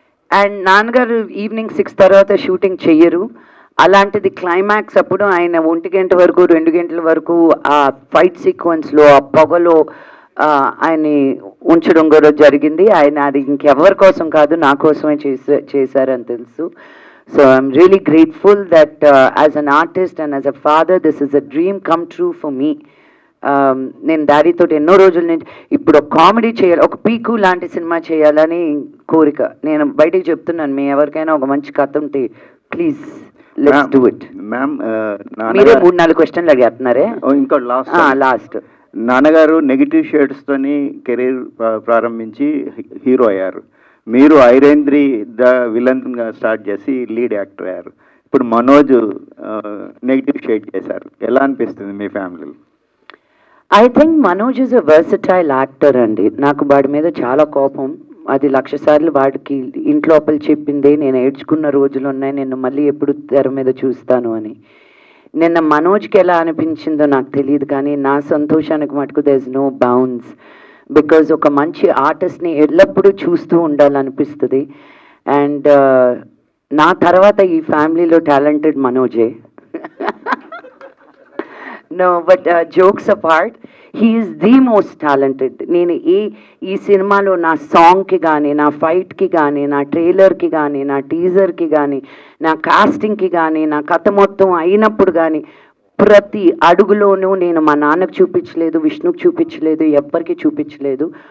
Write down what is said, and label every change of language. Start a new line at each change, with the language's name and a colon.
Telugu: And నాన్నగారు evening 6 తర్వాత shooting చెయ్యరు. అలాంటిది క్లైమాక్స్ అప్పుడు ఆయన 1 గంట వరకు 2 గంటల వరకు ఆ ఫైట్ సీక్వెన్స్లో ఆ పొగలో ఆయన్ని ఉంచడం కూడా జరిగింది. ఆయన అది ఇంకెవరి కోసం కాదు, నా కోసమే చేశారని తెలుసు.
English: So I'm really grateful that as an artist and as a father, this is a dream come true for me.
Telugu: నేను డాడీతో ఎన్నో రోజుల నుంచి ఇప్పుడు ఒక కామెడీ చేయాలి, ఒక పీకు లాంటి సినిమా చేయాలని కోరిక. నేను బయటికి చెప్తున్నాను, మీ ఎవరికైనా ఒక మంచి కథ ఉంటే
English: Please let's do it.
Telugu: Ma'am మీరే 3-4 క్వశ్చన్లు అడిగేస్తున్నారే. ఇంకా లాస్ట్ నాన్నగారు నెగిటివ్ షేడ్స్ తోని కెరీర్ ప్రారంభించి హీరో అయ్యారు. మీరు ఐరేంద్రి ద విలన్ గా స్టార్ట్ చేసి లీడ్ యాక్టర్ అయ్యారు. ఇప్పుడు మనోజ్ నెగిటివ్ షేడ్ చేశారు. ఎలా అనిపిస్తుంది మీ ఫ్యామిలీలో?
English: I think Manoj is a versatile actor అండి.
Telugu: నాకు వాడి మీద చాలా కోపం. అది 1,00,000 సార్లు వాడికి ఇంట్లోపల చెప్పిందే. నేను ఏడ్చుకున్న రోజులు ఉన్నాయి, నేను మళ్ళీ ఎప్పుడు తెర మీద చూస్తాను అని. నిన్న మనోజ్కి ఎలా అనిపించిందో నాకు తెలియదు, కానీ నా సంతోషానికి మటుకు
English: There is no bounds.
Telugu: Because ఒక మంచి ఆర్టిస్ట్ని ఎల్లప్పుడూ చూస్తూ ఉండాలనిపిస్తుంది. అండ్ నా తర్వాత ఈ ఫ్యామిలీలో talented మనోజే.
English: No, but jokes apart, he is the most talented.
Telugu: నేను ఈ సినిమాలో నా సాంగ్కి కానీ, నా ఫైట్కి కానీ, నా ట్రైలర్కి కానీ, నా టీజర్కి కానీ, నా కాస్టింగ్కి కానీ, నా కథ మొత్తం అయినప్పుడు కానీ ప్రతి అడుగులోనూ నేను మా నాన్నకు చూపించలేదు, విష్ణుకు చూపించలేదు, ఎవ్వరికి చూపించలేదు.